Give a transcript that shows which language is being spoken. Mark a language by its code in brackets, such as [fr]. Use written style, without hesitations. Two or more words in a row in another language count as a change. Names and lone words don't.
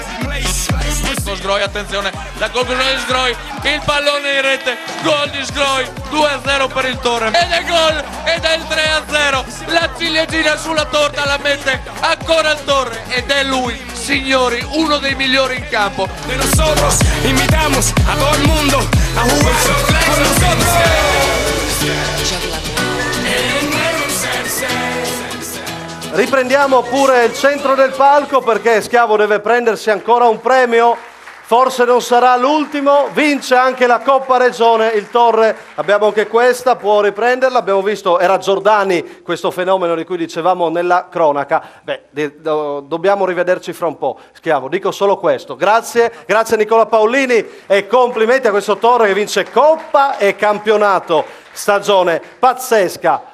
[it] Sgroi, attenzione, la conclusione di Sgroi, il pallone in rete, gol di Sgroi, 2-0 per il Torre ed è gol ed è il 3-0, la ciliegina sulla torta la mette ancora il Torre ed è lui, signori, uno dei migliori in campo. [es] Nosotros invitamos a todo el mundo a jugar con nosotros. [it] Riprendiamo pure il centro del palco perché Schiavo deve prendersi ancora un premio, forse non sarà l'ultimo, vince anche la Coppa Regione il Torre, abbiamo anche questa, può riprenderla, abbiamo visto, era Giordani questo fenomeno di cui dicevamo nella cronaca, dobbiamo rivederci fra un po', Schiavo, dico solo questo, grazie Nicola Paolini e complimenti a questo Torre che vince Coppa e campionato, stagione pazzesca.